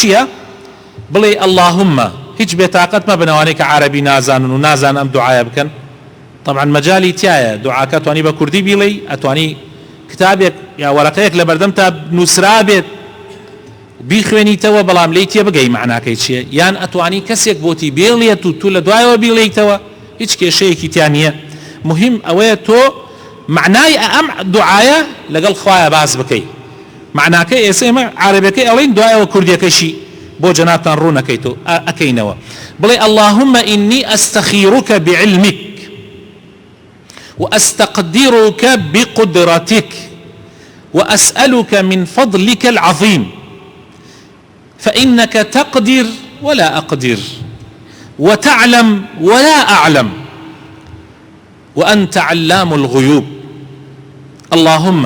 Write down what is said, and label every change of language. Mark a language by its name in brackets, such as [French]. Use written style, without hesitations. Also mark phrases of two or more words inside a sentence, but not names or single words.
[Central Kurdish] چییە بڵێ اللهم هیچ بێتاقەت مە بنەوانەی کە عەرەبی نازانن و نازان ئەم دوعایە بکەن طبعا مەجالی تایە دوعاکە توانی بە کوردی بیڵێ ئەتوانی کتابێک یا وەرەقەیەک لە بەردەم تا نووسرا بێت بیخوێنیتەوە بەڵام لی تێ بگەی معناکەی چییە یان ئەتوانی کەسێک بۆتی بێڵێت و تو لە دوایەوە بیڵێیتەوە هیچ کێشەیەکی تیان نییە مهم ئەوەیە تۆ معنای ئەم دوعایە لەگەڵ خوایە باس بکەی معناکەی ئێستا ئێمە عەرەبەکەی ئەڵێن دوایەوە کوردیەکەشی بۆ جەنابتان ڕوونەکەیتەوە ئەکەینەوە بڵێ [Arabic] اللهم إني أستخيرك بعلمك وأستقدرك بقدرتك وأسألك من فضلك العظيم فإنك تقدر ولا أقدر وتعلم ولا أعلم وأنت علام الغيوب اللهم